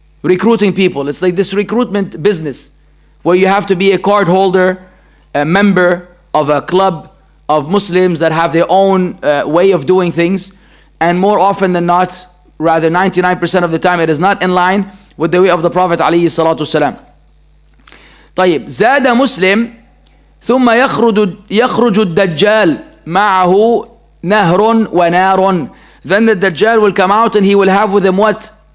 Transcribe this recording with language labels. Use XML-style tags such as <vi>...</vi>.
<en>It's like this recruitment business where you have to be a card holder, a member of a club of Muslims that have their own way of doing things. And more often than not, rather 99% of the time, it is not in line with the way of the Prophet عليه الصلاة والسلام.</en> <ar>طيب زاد مسلم ثم يخرج الدجال معه نهر ونار.</ar> <en>Then the Dajjal will come out and he will have with him what?</en>